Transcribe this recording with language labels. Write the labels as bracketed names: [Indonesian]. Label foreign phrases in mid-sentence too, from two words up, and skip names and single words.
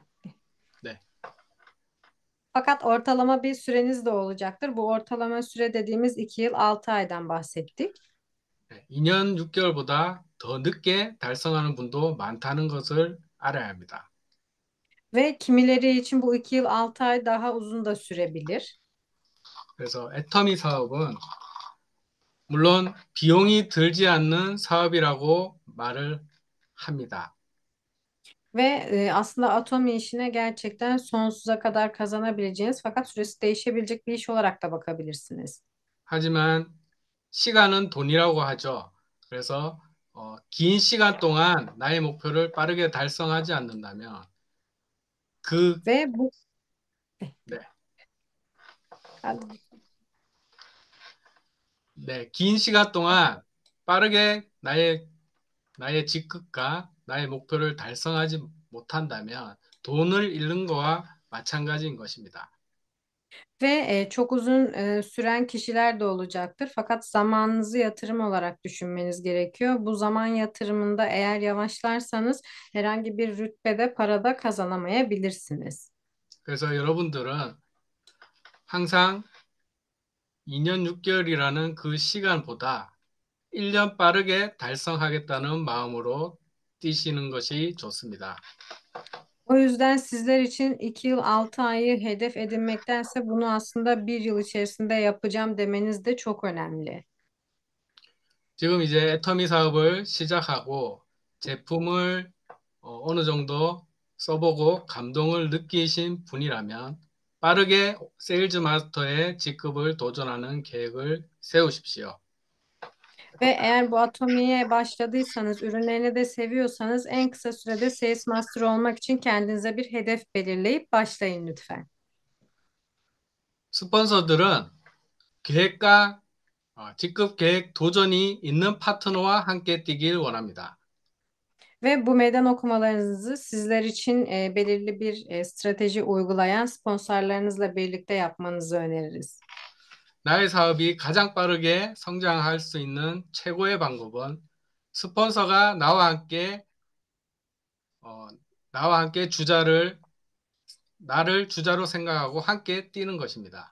[Korean] 네, [Turkish] fakat ortalama bir süreniz de olacaktır. Bu ortalama süre dediğimiz 2 yıl 6 aydan bahsettik. [Korean] 2년 6개월보다 더 늦게 달성하는 분도 많다는 것을 알아야 합니다. [Turkish] Ve kimileri için bu 2 yıl 6 ay daha uzun da sürebilir. [Korean] 그래서 애터미 사업은 물론 비용이 들지 않는 사업이라고 말을 합니다. [Turkish] Ve aslında Atomi işine gerçekten sonsuza kadar kazanabileceğiniz fakat süresi değişebilecek bir iş olarak da bakabilirsiniz. [Korean] 하지만 시간은 돈이라고 하죠. 그래서 긴 시간 동안 나의 목표를 빠르게 달성하지 않는다면 그, [Turkish] Ve bu [Korean] 네, [Turkish] Hadi. [Korean] 네, 긴 시간 동안 빠르게 나의 직급과 나의 목표를 달성하지 못한다면 돈을 잃는 거와 마찬가지인 것입니다. [Turkish] Ve çok uzun süren kişiler de olacaktır. Fakat zamanınızı yatırım olarak düşünmeniz gerekiyor. Bu zaman yatırımında eğer yavaşlarsanız herhangi bir rütbede, parada kazanamayabilirsiniz. [Korean] 그래서 여러분들은 항상 2년 6개월이라는 그 시간보다 1년 빠르게 달성하겠다는 마음으로 뛰시는 것이 좋습니다. [Turkish] O yüzden sizler için 2 yıl 6 ayı hedef edinmektense bunu aslında 1 yıl içerisinde yapacağım demeniz de çok önemli. [Korean] 지금 이제 애터미 사업을 시작하고 제품을 어느 정도 써보고 감동을 느끼신 분이라면 빠르게 세일즈 마스터의 직급을 도전하는 계획을 세우십시오. [Turkish] Ve eğer bu atomiye başladıysanız, ürünlerini de seviyorsanız en kısa sürede Sales Master olmak için kendinize bir hedef belirleyip başlayın lütfen. [Korean] 스폰서들은 계획과 직급 계획 도전이 있는 파트너와 함께 뛰길 원합니다. [Turkish] Ve bu meydan okumalarınızı sizler için belirli bir strateji uygulayan sponsorlarınızla birlikte yapmanızı öneririz. [Korean] 나의 사업이 가장 빠르게 성장할 수 있는 최고의 방법은 스폰서가 어, 나와 함께 나를 주자로 생각하고 함께 뛰는 것입니다.